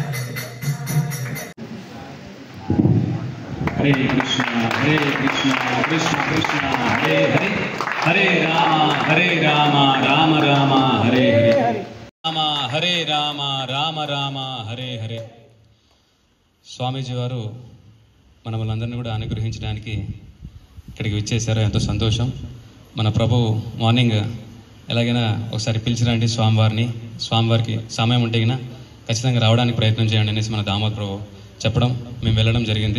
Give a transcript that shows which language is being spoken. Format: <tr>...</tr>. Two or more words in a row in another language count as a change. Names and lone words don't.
<te>Hare Krishna Krishna Krishna Hare Hare Hare Rama Rama Rama Hare Hare Hare Rama Hare Hare స్వామీజీ వారు మనల్ని కూడా అనుగ్రహించడానికి ఇక్కడికి విచ్చేశారు. ఎంతో సంతోషం. మన ప్రభు మార్నింగ్ ఎలాగైనా ఒకసారి పిలిచిరండి స్వామివారికి సమయం ఉంటే గిన ఖచ్చితంగా రావడానికి ప్రయత్నం చేయండి అనేసి మన దామోదర్ ప్రభు చెప్పడం మేము వెళ్ళడం జరిగింది.</te>